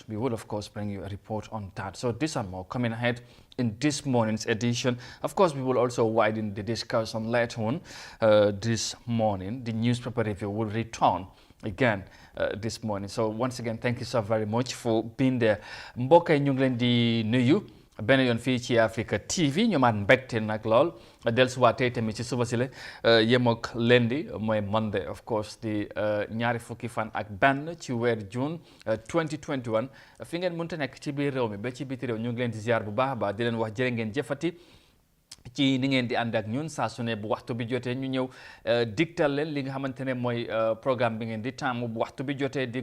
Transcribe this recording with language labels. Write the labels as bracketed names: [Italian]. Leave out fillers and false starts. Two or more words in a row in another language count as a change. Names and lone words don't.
[English] We will, of course, bring you a report on that. So these are more coming ahead in this morning's edition. Of course, we will also widen the discussion later on this morning. The newspaper review will return again this morning. So once again, thank you so very much for being there. [Wolof] Mbokk yi ñu ngi leen di nuyu benn yoon fii ci Africa TV ñu maat mbégte nag lool dellusiwaat tamit ci suba si la yem ak lundi mooy [English] Monday of course [Wolof] di ñaari fukki fan ak benn ci weer June 2021 fi ngeen mënta nekk ci biir réew mi ba ci biti réew ñu ngi leen di ziar bu baax a baax di leen wax jërë ngeen jëfati ci ni ngeen di ànd ak ñun saa su ne bu waxtu bi jotee ñu ñëw digtal leen li nga xamante ne mooy programme bi ngeen di taamu bu waxtu bi jotee di